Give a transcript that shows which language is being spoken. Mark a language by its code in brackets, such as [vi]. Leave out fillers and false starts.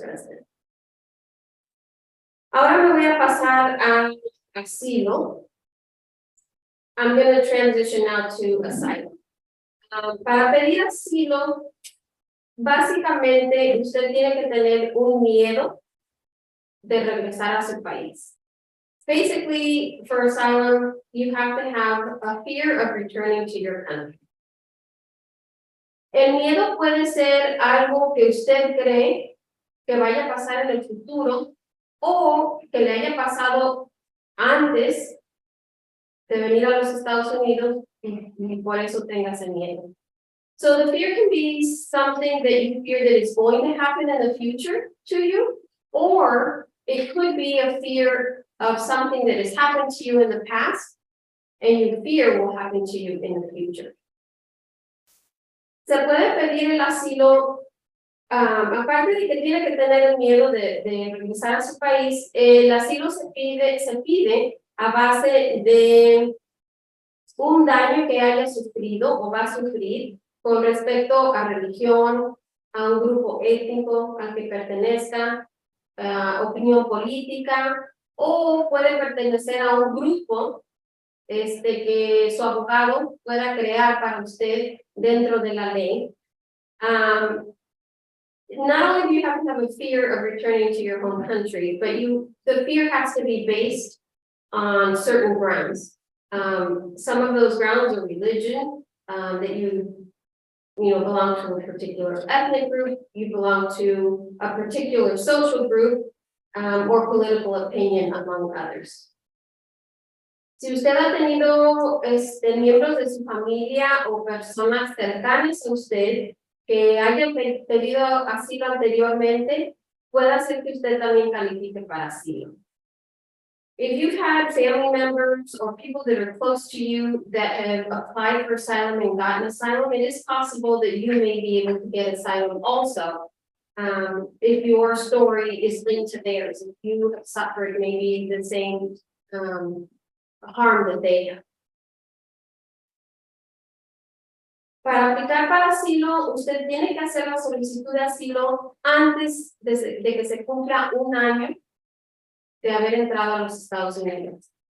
[en] resident. [es] Ahora me voy a pasar a asilo. [en] I'm going to transition now to asylum. [es] Para pedir asilo, básicamente usted tiene que tener un miedo de regresar a su país. [en] Basically, for asylum, you have to have a fear of returning to your country. [es] El miedo puede ser algo que usted cree que vaya a pasar en el futuro o que le haya pasado antes de venir a los Estados Unidos y por eso tenga ese miedo. [en] So the fear can be something that you fear that is going to happen in the future to you, or it could be a fear of something that has happened to you in the past and you fear will happen to you in the future. [es] Se puede pedir el asilo, aparte de que tiene que tener el miedo de regresar a su país, el asilo se pide a base de un daño que haya sufrido o va a sufrir con respecto a religión, a un grupo étnico al que pertenezca, opinión política, o puede pertenecer a un grupo que su abogado pueda crear para usted dentro de la ley. [en] Not only do you have to have a fear of returning to your home country, but the fear has to be based on certain grounds. Some of those grounds are religion, that you belong to a particular ethnic group, you belong to a particular social group, or political opinion, among others. [es] Si usted ha tenido miembros de su familia o personas cercanas a usted que hayan pedido asilo anteriormente, puede hacer que usted también califique para asilo. [en] If you've had family members or people that are close to you that have applied for asylum and gotten asylum, it is possible that you may be able to get asylum also. If your story is linked to theirs, if you have suffered maybe the same harm that they have. [es] Para aplicar para asilo, usted tiene que hacer la solicitud de asilo antes de que se cumpla un año de haber entrado a los Estados Unidos.